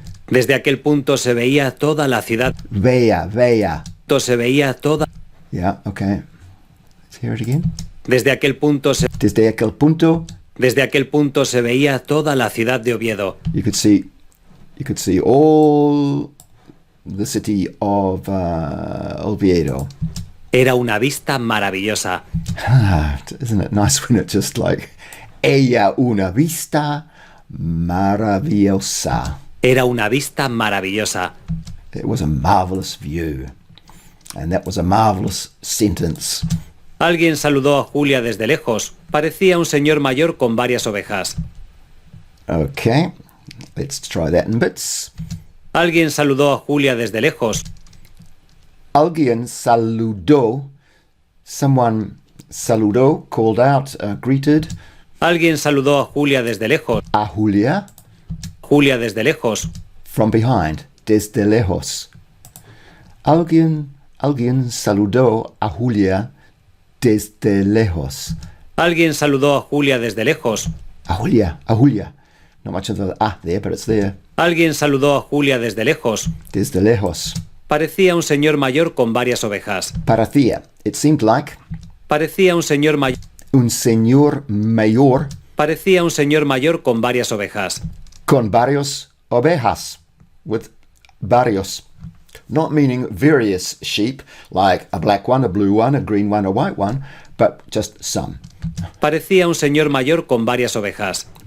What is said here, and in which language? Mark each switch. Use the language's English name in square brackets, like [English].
[Spanish] Desde aquel punto se veía toda la ciudad. Veía. Se veía toda... [English] Yeah, okay. Let's hear it again. [Spanish] Desde aquel punto se... Desde aquel punto. Desde aquel punto se veía toda la ciudad de Oviedo. [English] You could see all the city of Oviedo. [Spanish] Era una vista maravillosa. [English] Isn't it nice when it's just like [Spanish] ella una vista maravillosa. Era una vista maravillosa. [English] It was a marvelous view. And that was a marvelous sentence. [Spanish] Alguien saludó a Julia desde lejos. Parecía un señor mayor con varias ovejas. [English] Okay, let's try that in bits. [Spanish] Alguien saludó a Julia desde lejos. Alguien saludó. [English] Someone [Spanish] saludó, [English] called out, greeted. [Spanish] Alguien saludó a Julia desde lejos. A Julia. Julia desde lejos. [English] From behind, [Spanish] desde lejos. Alguien saludó a Julia desde lejos. Alguien saludó a Julia desde lejos. A Julia. [English] Not much of the there, but it's there. [Spanish] Alguien saludó a Julia desde lejos. Desde lejos. Parecía un señor mayor con varias ovejas. Parecía. [English] It seemed like. [Spanish] Parecía un señor mayor. Un señor mayor. Parecía un señor mayor con varias ovejas. Con varios ovejas. [English] With [Spanish] varios. [English] Not meaning various sheep, like a black one, a blue one, a green one, a white one, but just some. [Spanish] Parecía un señor mayor con varias ovejas.